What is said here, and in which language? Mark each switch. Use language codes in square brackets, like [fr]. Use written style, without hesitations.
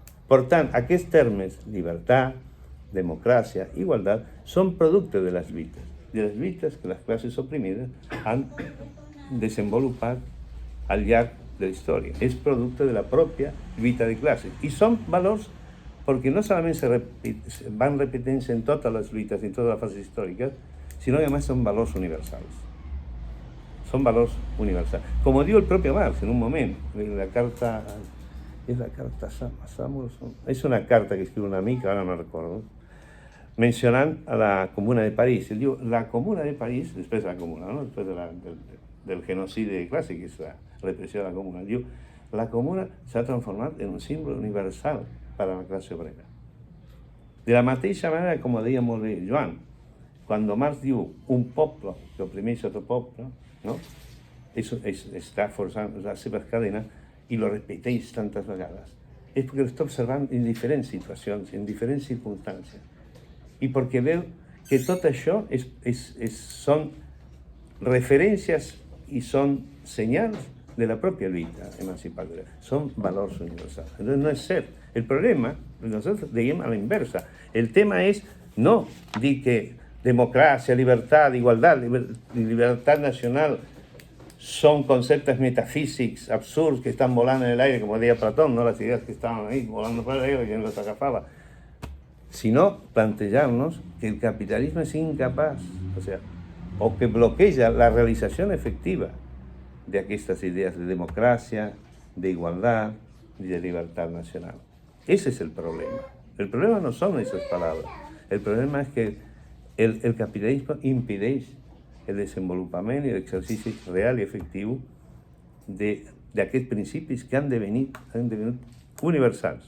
[ca] Per tant, aquests termes, llibertat, democràcia, igualtat, són producte de les lluites que les classes oprimides han desenvolupat al llarg de la història. És producte de la pròpia lluita de classes. I són valors perquè no solament van repetint-se en totes les lluites, en totes les fases històriques, sinó que [es] además son valores [ca] universals. [es] Son valores universals. Como dijo el propio Marx en un momento, en la carta, es la carta Samuelson, es una carta que escribe un amigo, ahora no recuerdo, mencionando a la Comuna de París. Él dijo, la Comuna de París, después de la Comuna, ¿no? Después del genocidio de clase, que es la represión de la Comuna, dijo, la Comuna se ha transformado en un símbolo universal para la clase obrera. [ca] De la mateixa manera, como deia molt bé Joan, quan Marx diu un poble que oprimeix otro poble, no? Eso està forçant les seves cadenes i lo repeteix tantes vegades. És perquè l'està observant en diferents situacions, en diferents circumstàncies. I perquè veu que tot això són referències i són senyals de la pròpia lluita emancipadora. Són valors universals. Entonces no és cert. El problema, nosotros diem a la inversa. [es] El tema es no dir que democracia, libertad, igualdad, libertad nacional son conceptos metafísicos absurdos que están volando en el aire, como decía Platón, ¿no? Las ideas que estaban ahí volando por el aire y quien los agafaba. Sino plantearnos que el capitalismo es incapaz, o sea, [ca] o que bloqueja la realització efectiva d'aquestes idees de democràcia, d'igualtat i de llibertat nacional. [es] Ese es el problema. El problema no son esas palabras. El problema es que el capitalismo [ca] impedeix el desenvolupament i l'exercici real i efectiu d'aquests principis que han devenit universals.